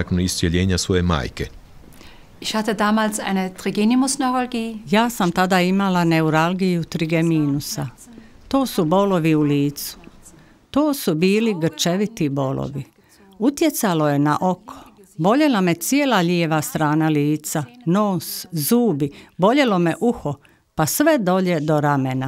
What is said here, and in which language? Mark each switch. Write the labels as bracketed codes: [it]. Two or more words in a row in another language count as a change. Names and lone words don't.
[hr] nakon iscijeljenja svoje majke. [de] Ich hatte damals eine Trigemimusneuralgie. [hr] Ja sam tada imala neuralgiju trigeminusa. To su bolovi u licu. To su bili grčeviti bolovi. Utjecalo je na oko. Boljela me cijela lijeva strana lica, nos, zubi, boljelo me uho, pa sve dolje do ramena.